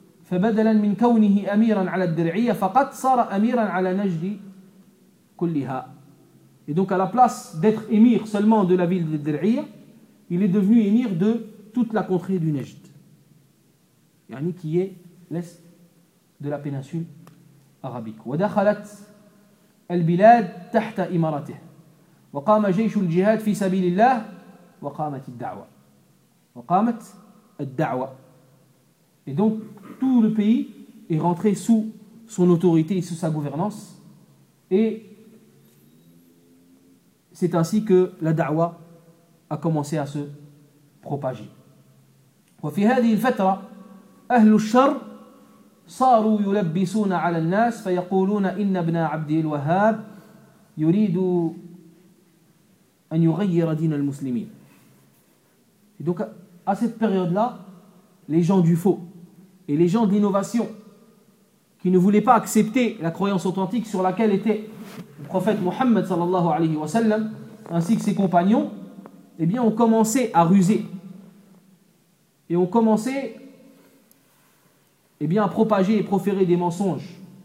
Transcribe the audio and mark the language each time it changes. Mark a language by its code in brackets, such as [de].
[ar] فَبَدَلًا مِنْ كَوْنِهِ أَمِيرًا عَلَى الدِّرْعِيَّةِ فَقَدْ صَارَ أَمِيرًا عَلَى نَجْدِ كُلِّهَا. [fr] Et donc à la place d'être émir seulement de la ville de Dir'iyya, il est devenu émir de toute la contrée du Najd, yani qui est l'est de la péninsule arabique. [ar] وَدَخَلَتْ البلاد تحت إمارته وقام جيش الجهاد في سبيل الله وقامت الدعوة وقامت الدعوة. [fr] Et donc tout le pays est rentré sous son autorité et sous sa gouvernance, et c'est ainsi que la da'wa a commencé à se propager. [ar] وفي هذه الفترة أهل الشر صاروا يلبسون على الناس فيقولون إن ابن عبد الوهاب يريد أن يغير دين المسلمين. [fr] Et donc à cette période-là, les gens du faux et les gens de l'innovation qui ne voulaient pas accepter la croyance authentique sur laquelle était le prophète Mohammed sallallahu alayhi wa sallam ainsi que ses compagnons, eh bien, ont commencé à ruser et ont commencé, eh bien, à propager et proférer des mensonges.